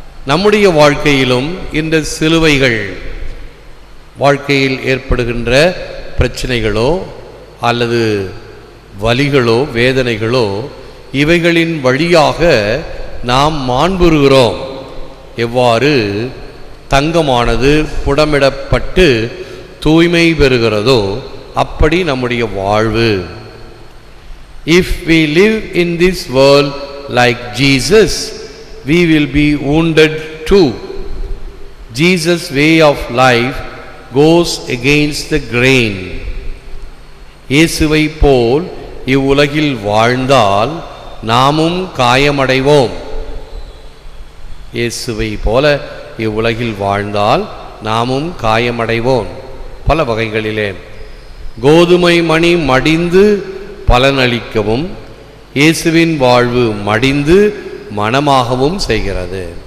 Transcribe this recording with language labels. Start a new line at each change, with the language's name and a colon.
Tamil: நம்முடைய வாழ்க்கையிலும் இந்த சிலுவைகள், வாழ்க்கையில் ஏற்படுகின்ற பிரச்சனைகளோ அல்லது வலிகளோ வேதனைகளோ, இவைகளின் வழியாக நாம் மாண்புறுகிறோம். எவ்வாறு தங்கமானது புடமிடப்பட்டு தூய்மை பெறுகிறதோ அப்படி நம்முடைய வாழ்வு.
English: If we live in this world like Jesus, we will be wounded too. Jesus' way of life goes against the grain.
Tamil: இயேசுவை போல் இவ்வுலகில் வாழ்ந்தால் நாமும் காயமடைவோம். இயேசுவை போல இவ்வுலகில் வாழ்ந்தால் நாமும் காயமடைவோம். பல வகைகளிலே கோதுமை மணி மடிந்து பலனளிக்கவும், இயேசுவின் வாழ்வு மடிந்து மனமாகவும் செய்கிறது.